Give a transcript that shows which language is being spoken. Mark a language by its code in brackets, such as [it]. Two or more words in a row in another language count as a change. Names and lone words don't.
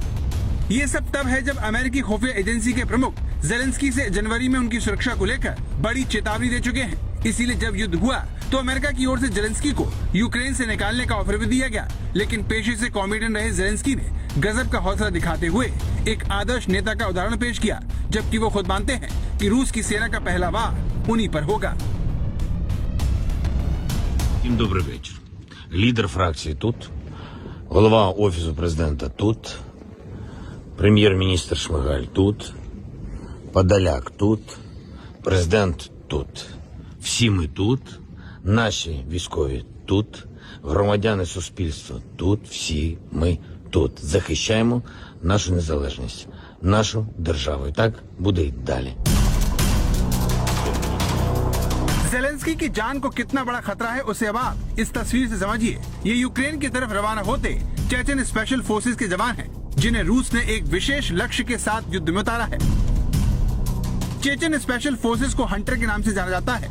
[hi] ये सब तब है जब अमेरिकी खुफिया एजेंसी के प्रमुख जेलेंस्की से जनवरी में उनकी सुरक्षा को लेकर बड़ी चेतावनी दे चुके हैं। इसीलिए जब युद्ध हुआ तो अमेरिका की ओर से जेलेंस्की को यूक्रेन से निकालने का ऑफर भी दिया गया, लेकिन पेशे से कॉमेडियन रहे जेलेंस्की ने गजब का हौसला दिखाते हुए एक आदर्श नेता का उदाहरण पेश किया, जबकि वो खुद मानते हैं कि रूस की सेना का पहला वार उन्हीं पर होगा। [uk] Добрий вечір. Лідер фракції тут, голова Офісу президента тут, прем'єр-міністр Шмигаль тут, Подоляк тут, президент тут. Всі ми тут, наші військові тут, громадяни суспільства тут, всі ми тут. Захищаємо нашу незалежність, нашу державу. І так буде й далі. [hi] जेलेंस्की की जान को कितना बड़ा खतरा है उसे अब आप इस तस्वीर से समझिए। ये यूक्रेन की तरफ रवाना होते चेचन [en] special forces [hi] के जवान हैं, जिन्हें रूस ने एक विशेष लक्ष्य के साथ युद्ध में उतारा है। चेचन [en] special forces [hi] को हंटर के नाम से जाना जाता है।